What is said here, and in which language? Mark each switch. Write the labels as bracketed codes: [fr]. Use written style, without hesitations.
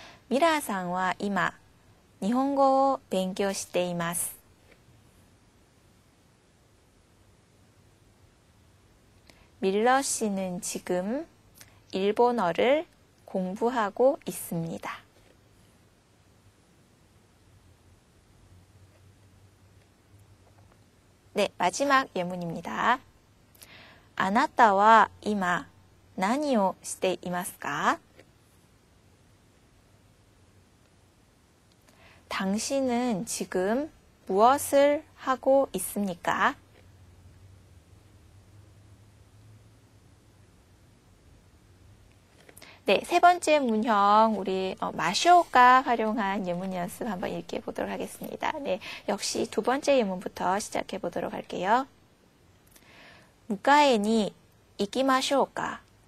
[ja] 미라さんは今日本語を勉強しています. [ko] 밀러 씨는 지금 일본어를 공부하고 있습니다. 네, 마지막 예문입니다. [ja] あなたは今何をしていますか? [ko] 당신은 지금 무엇을 하고 있습니까? 네, 3번째 문형 우리 마쇼가 활용한 예문 연습 한번 읽게 보도록 하겠습니다. 네, 역시 2번째 예문부터 시작해 보도록 할게요. [ja] 迎えに行きましょうか?